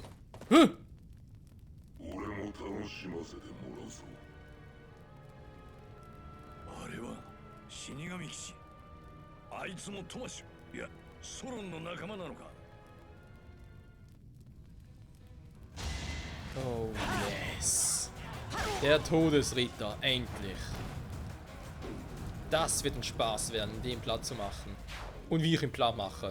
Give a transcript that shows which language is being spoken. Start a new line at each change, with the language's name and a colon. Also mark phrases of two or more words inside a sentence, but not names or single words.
Japanese: 俺も楽しませてもらうぞ。あれは死神騎士。あいつもトマシュ、いやソロンの仲間なのか。
English: Oh yes.
German: Der Todesritter, endlich. Das wird ein Spaß werden, den platt zu machen. Und wie ich ihn platt mache.